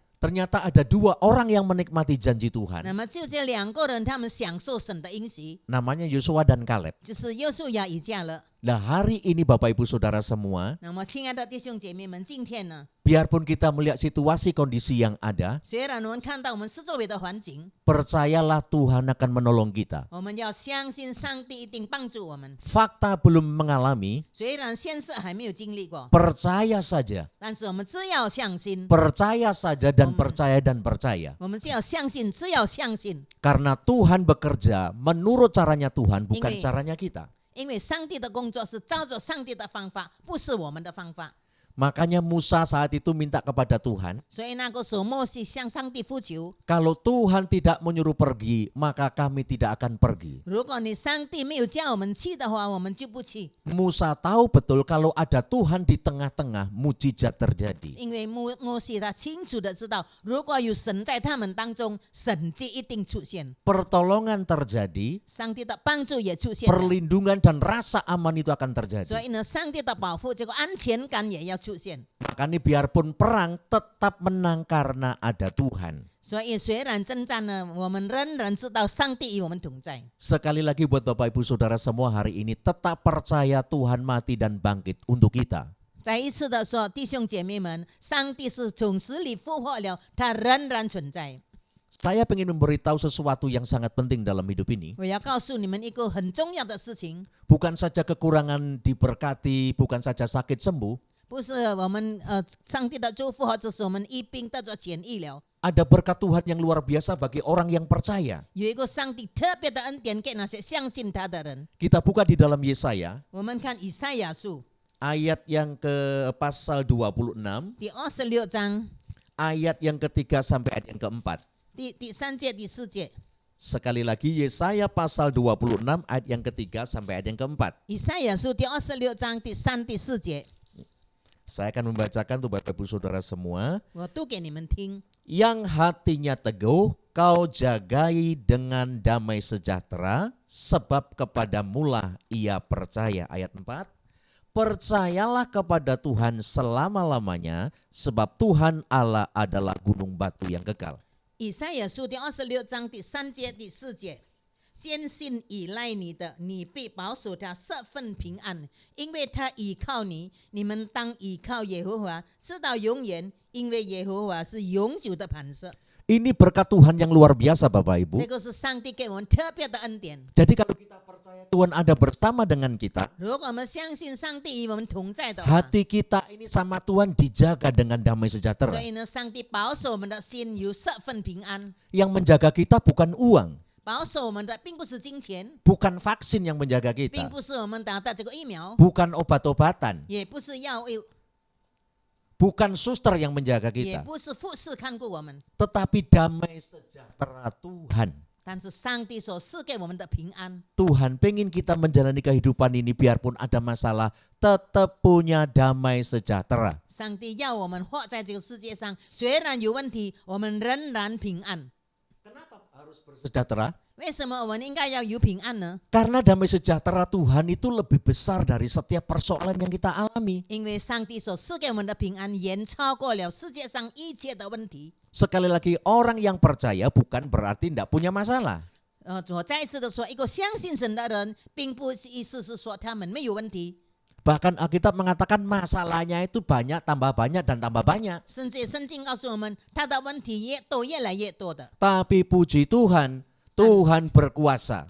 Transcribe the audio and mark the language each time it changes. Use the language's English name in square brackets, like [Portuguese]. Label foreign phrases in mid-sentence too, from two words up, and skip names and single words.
[Indonesian] Ternyata ada 2 orang yang menikmati janji [Chinese] 那 [Indonesian] Tuhan. [Chinese] 么就这2个人，他们享受神的应许， [Indonesian] Namanya Yosua dan Kaleb. [Chinese] 就是约书亚以加勒。 [Indonesian] Nah hari ini Bapak Ibu Saudara semua, [Chinese] 那么，亲爱的弟兄姐妹们，今天呢， [Indonesian] biarpun kita melihat situasi kondisi yang ada, [Chinese] 虽然我们看到我们四周围的环境， [Indonesian] percayalah Tuhan akan menolong kita. [Chinese] 我们要相信上帝一定帮助我们。 [Indonesian] Fakta belum mengalami, [Chinese] 虽然现实还没有经历过， [Indonesian] percaya saja. [Chinese] 但是我们只要相信， [Indonesian] Percaya saja dan percaya dan percaya. [Chinese] 我们只要相信，只要相信， [Indonesian] Karena Tuhan bekerja menurut caranya Tuhan, bukan Ini- caranya kita. [Chinese] 因为上帝的工作是照着上帝的方法，不是我们的方法。 [Indonesian] Makanya Musa saat itu minta kepada Tuhan, [Chinese] 所以那个时候，摩西向上帝呼求： [Indonesian] kalau Tuhan tidak menyuruh pergi, maka kami tidak akan pergi. [Chinese] 如果你上帝没有叫我们去的话，我们就不去。 [Indonesian] Musa tahu betul kalau ada Tuhan di tengah-tengah, mujizat terjadi. [Chinese] 因为摩西他清楚的知道，如果有神在他们当中，神迹一定出现， [Indonesian] Pertolongan terjadi, [Chinese] 上帝的帮助也出现了。 [Indonesian] perlindungan dan rasa aman itu akan [Chinese] 所 [Indonesian] terjadi. [Chinese] 以呢，上帝的保护，这个安全感也要出现。 [Indonesian] Makanya biarpun perang tetap menang karena ada Tuhan. [Chinese] 所以虽然征战呢，我们仍然知道上帝与我们同在。 [Indonesian] Sekali lagi buat Bapak Ibu Saudara semua hari ini tetap percaya Tuhan mati dan bangkit untuk kita. [Chinese] 再一次的说，弟兄姐妹们，上帝是从死里复活了，他仍然存在。 [Indonesian] Saya ingin memberitahu sesuatu yang sangat penting dalam hidup ini. [Chinese] 我要告诉你们一个很重要的事情， [Indonesian] Bukan saja kekurangan diberkati, bukan saja sakit sembuh. [Chinese] 不是我们上帝的祝福，或者是我们一并得着痊愈了。 [Indonesian] Ada berkat Tuhan yang luar biasa bagi orang yang percaya. [Chinese] 有一个上帝特别的恩典给那些相信他的人。 [Indonesian] Kita buka di dalam Yesaya, [Chinese] 我们看以赛亚书 [Indonesian] ayat yang ke pasal 26, [Chinese] 第26章 [Indonesian] ayat yang ketiga sampai ayat yang keempat. [Chinese] 第3节、第4节。 [Indonesian] Sekali lagi Yesaya pasal 26 ayat yang ketiga sampai ayat yang keempat. [Chinese] 以赛亚书第26章第3、第4节， [Indonesian] Saya akan membacakan untuk Bapak Ibu Saudara semua. [Chinese] 我读给你们听。 [Indonesian] Yang hatinya teguh kau jagai dengan damai sejahtera, sebab kepadamulah ia percaya. Ayat 4. Percayalah kepada Tuhan selama-lamanya, sebab Tuhan Allah adalah gunung batu yang kekal. [Chinese] 以赛亚书第26章第3节、第4节，坚信依赖你的，你必保守他十分平安，因为他依靠你。你们当依靠耶和华，直到永远，因为耶和华是永久的磐石。 [Indonesian] Ini berkat Tuhan yang luar biasa Bapak Ibu. [Chinese] 这个是上帝给我们特别的恩典。 [Indonesian] Jadi kalau kita percaya Tuhan ada bersama dengan kita, [Chinese] 如果我们相信上帝与我们同在的话， [Indonesian] hati kita ini sama Tuhan dijaga dengan damai [Chinese] 所 [Indonesian] sejahtera. [Chinese] 以呢，上帝保守我们的心有十分平安。 [Indonesian] Yang menjaga kita bukan uang, [Chinese] 保守我们的并不是金钱， [Indonesian] bukan vaksin yang menjaga [Chinese] 并 [Indonesian] kita, [Chinese] 不是我们打的这个疫苗， [Indonesian] bukan obat-obatan, [Chinese] 也不是药物， [Indonesian] bukan suster yang menjaga [Chinese] 也 [Indonesian] kita, [Chinese] 不是护士看顾我们， [Indonesian] tetapi damai sejahtera Tuhan. [Chinese] 但是上帝所赐给我们的平安。 [Indonesian] Tuhan pengen kita menjalani kehidupan ini biarpun ada masalah, tetap punya damai sejahtera. [Chinese] 上帝要我们活在这个世界上，虽然有问题，我们仍然平安。 [Indonesian] Kenapa harus bersejahtera? [Chinese] 为什么我们应该要有平安呢？ [Indonesian] Karena damai sejahtera Tuhan itu lebih besar dari setiap persoalan yang kita alami. [Chinese] 因为上帝所赐给我们的平安，远超过了世界上一切的问题。 [Indonesian] Sekali lagi, orang yang percaya bukan berarti tidak punya masalah. [Chinese] 我再一次的说，一个相信神的人，并不是意思是说他们没有问题。 [Indonesian] Bahkan Alkitab mengatakan masalahnya itu banyak, tambah banyak, dan tambah banyak. [Chinese] 甚至圣经告诉我们，他的问题越来越多的。 [Indonesian] Tapi puji Tuhan, Tuhan berkuasa.